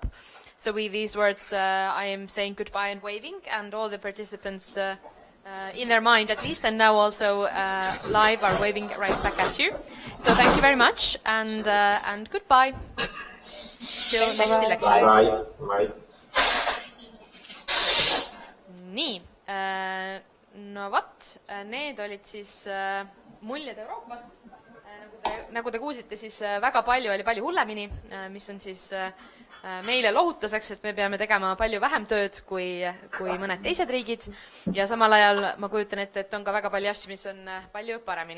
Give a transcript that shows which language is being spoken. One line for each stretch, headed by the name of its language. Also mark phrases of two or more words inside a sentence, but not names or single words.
English: So with these words, I am saying goodbye and waving, and all the participants in their mind at least, and now also live are waving right back at you. So thank you very much, and goodbye. Till next elections. Bye. Bye.
Estonian: Nii, no vot, need olid siis muljed Euroopast. Nagu te kuulsite, siis väga palju hullemini, mis on siis meile lohutuseks, et me peame tegema palju vähem tööd kui mõned teised riigid, ja samal ajal ma kujutan ette, et on ka väga palju asju, mis on palju paremini.